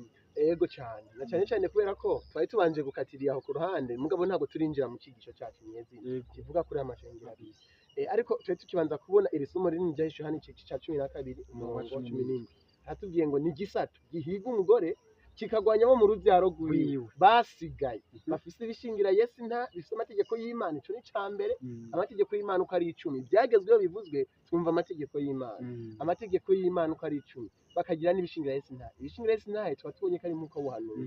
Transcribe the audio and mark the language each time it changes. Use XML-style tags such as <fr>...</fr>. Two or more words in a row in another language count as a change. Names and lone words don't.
<rn>Ego cyane na cyane cyane kubera ko twari tubanje gukatiriye aho ku ruhande, mugabo ntabwo turinjira mu kigisho cyacu nyezina kivuga kuri amashanyarazi. Ariko twari tukibanza kubona iri somo rinini rya Yohana igice cya 12 umurongo wa 17 hatubwiye ngo ni igisato gihiga umugore kikagwanya abo mu rubyaro rwiwe basigaye bafise ibishingira Yesu bifise amategeko y'Imana. Ico ni cambere, amategeko y'Imana uko ari 10 byagezweho bivuzwe twumva amategeko y'Imana, amategeko y'Imana uko ari 10 bakagira n'ibishingira Yesu ibishingira Yesu tuba tubonye ko ari nk'uko buhanuzi.</rn>